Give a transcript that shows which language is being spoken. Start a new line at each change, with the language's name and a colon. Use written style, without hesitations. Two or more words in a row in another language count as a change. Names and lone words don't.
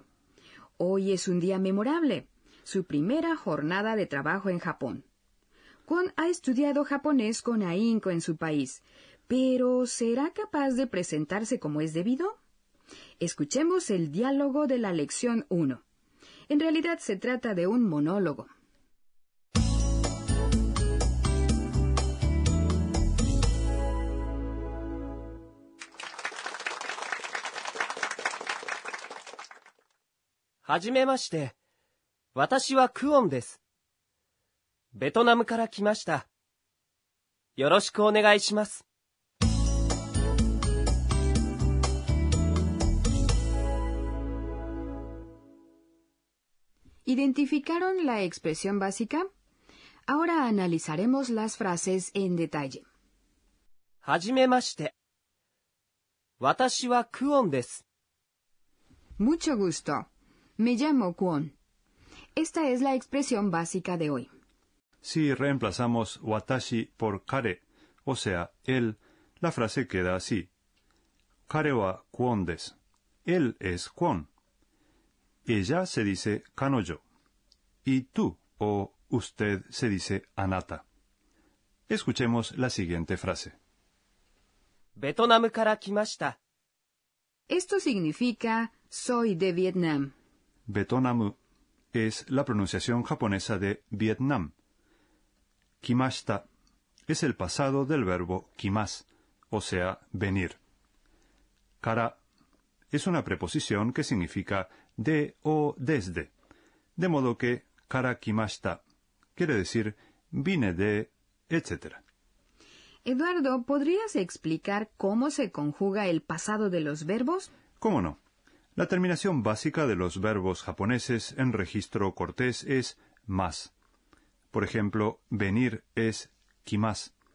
Spanish: Hoy es un día memorable, su primera jornada de trabajo en Japón. Kwon ha estudiado japonés con ahínco en su país, pero ¿será capaz de presentarse como es debido? Escuchemos el diálogo de la lección 1. En realidad se trata de un monólogo.
Japanese: Hajimemashite. 私はクオンです. ベトナムから来ました。よろしくお願いします。
Spanish: ¿Identificaron la expresión básica? Ahora analizaremos las frases en detalle.
Japanese: はじめまして。私はクオンです。
Spanish: Mucho gusto. Me llamo Kwon. Esta es la expresión básica de hoy. Si reemplazamos watashi por kare, o sea, él, la frase queda así.
Japanese: 彼はクオンです.
Spanish: Él es Kwon. Ella se dice kanojo. Y tú o usted se dice anata. Escuchemos la siguiente frase.
Japanese: ベトナムから来ました。
Spanish: Esto significa soy de Vietnam. Betonamu es la pronunciación japonesa de Vietnam. Kimashita es el pasado del verbo kimas, o sea, venir. Kara es una preposición que significa de o desde, de modo que
Japanese: から来ました
Spanish: quiere decir vine de, etc. Eduardo, ¿podrías explicar cómo se conjuga el pasado de los verbos? ¿Cómo no? La terminación básica de los verbos japoneses en registro cortés es mas. Por ejemplo, venir es kimas.